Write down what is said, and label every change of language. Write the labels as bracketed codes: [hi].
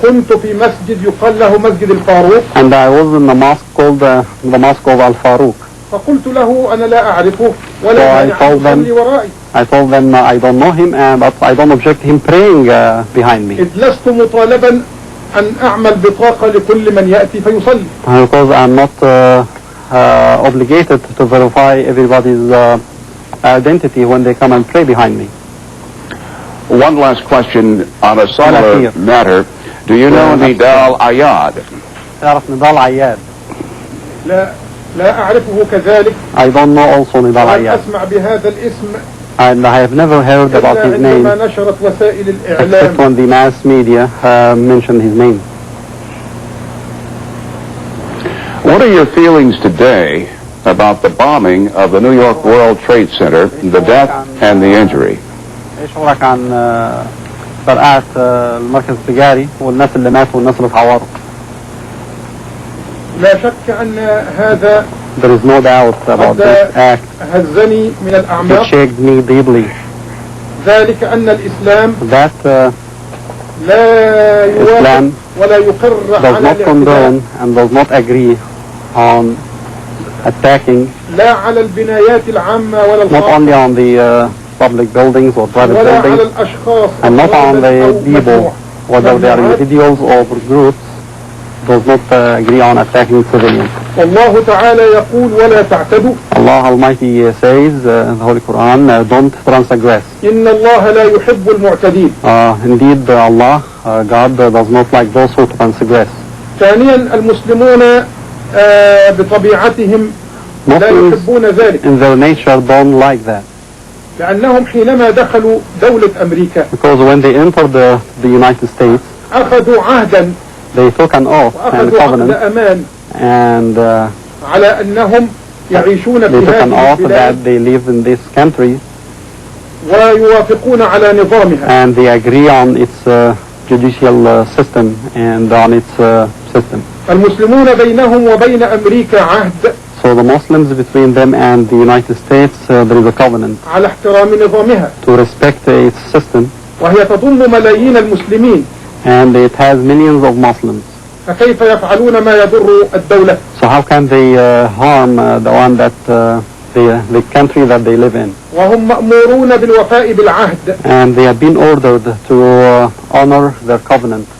[ar] كنت في مسجد يقال له مسجد الفاروق. [en] And I was in the mosque called the mosque of Al-Faruq. [ar] فقلت له أنا لا أعرفه ولا مانع أن يصلي ورائي. [en] I told them I don't know him but I don't object him praying behind me. [ar] إذ لست مطالبا أن أعمل بطاقة لكل من يأتي فيصلي. [en] Because I'm not obligated to verify everybody's identity when they come and pray behind me. One last question on a similar matter. Do you know Nidal Ayad? [ar] تعرف نضال عياد؟ لا أعرفه كذلك. [en] I don't know also نضال عياد. [ar] أسمع بهذا الاسم. [en] And I have never heard about his name except when the mass media mentioned his name. What are your feelings today about the bombing of the New York World Trade Center, the death and the injury? [ar] ايش رايك عن فرقعة المركز التجاري والناس اللي ماتوا والناس اللي اتعوروا؟ لا شك أن هذا [en] There is no doubt about this act. [ar] هزني من الأعماق. [en] It shaken me deeply. [ar] ذلك أن الإسلام لا يوافق ولا يقر [en] does not condone and does not agree on attacking [ar] لا على البنايات العامة ولا [en] not only on the public buildings or private [ar] ولا [en] buildings [ar] على الأشخاص [en] and not on the people whether they are individuals or groups does not agree on attacking civilians. [ar] والله تعالى يقول ولا تعتدوا. [en] Allah Almighty says in the Holy Quran, don't transgress. [ar] إن الله لا يحب المعتدين. [en] Indeed Allah, God does not like those who transgress. [ar] ثانيا المسلمون بطبيعتهم لا يحبون ذلك. [en] In their nature don't like that. [ar] لأنهم حينما دخلوا دولة أمريكا. [en] Because when they entered the United States, [ar] أخذوا عهدا. [en] They took an oath and covenant and [ar] على أنهم يعيشون في هذه البلاد [en] that they live in this country [ar] ويوافقون على نظامها [en] and they agree on its judicial system and on its system. [ar] المسلمون بينهم وبين أمريكا عهد. [en] So the Muslims between them and the United States there is a covenant [ar] على احترام نظامها [en] to respect its system. [ar] وهي تضم ملايين المسلمين. [en] And it has millions of Muslims. [ar] فكيف يفعلون ما يضر الدولة؟ [en] So how can they harm the one that the country that they live in? [ar] وهم مأمورون بالوفاء بالعهد. [en] And they have been ordered to honor their covenant.